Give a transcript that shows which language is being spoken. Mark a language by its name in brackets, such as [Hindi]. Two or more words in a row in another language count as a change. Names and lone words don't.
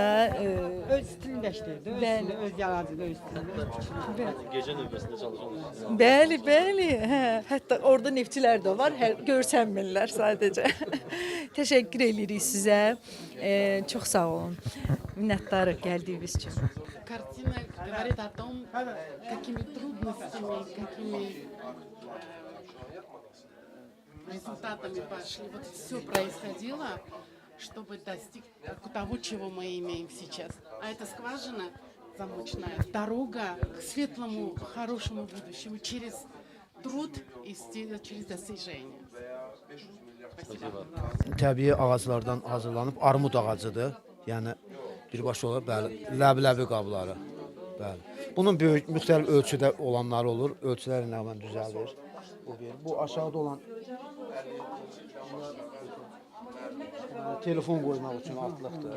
[Azerbaijani] öz stilində işləyir, öz yaradıcılığı öz stilində. Gecə növbəsində çalışırsınız. Bəli, bəli. Hətta orada neftçilər də var, görsənmirlər sadəcə. Təşəkkür edirik sizə. Çox sağ olun. Minnətdarıq gəldiyiniz üçün. [Russian] Картина говорит о том, какими трудностями, какими результатами пошли. Вот все происходило, чтобы достичь того, чего мы имеем сейчас. А это скважина замочная, дорога к светлому, хорошему будущему через труд и через достижение. Спасибо. [Azerbaijani] Təbii ağaclardan hazırlanıb armud ağacıdır. Yəni birbaşa olaraq bəli, ləbləbi qabları. Bəli. Bunun böyük müxtəlif ölçüdə olanları olur. Ölçülər ilə mən düzəldir. Bu aşağıda olan telefon qoymaq üçün altlıqdır.